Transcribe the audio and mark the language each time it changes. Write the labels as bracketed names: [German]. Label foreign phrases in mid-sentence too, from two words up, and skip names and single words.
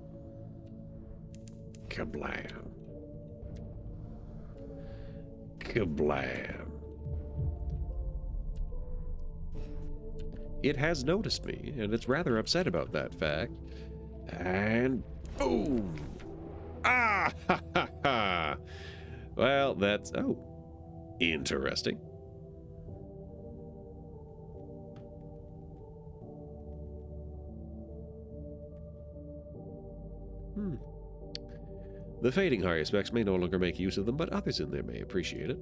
[English] Kablam. Kablam. It has noticed me, and it's rather upset about that fact. And boom! Ah, ha, ha, ha. Well, that's... oh, interesting. The fading higher specs may no longer make use of them, but others in there may appreciate it.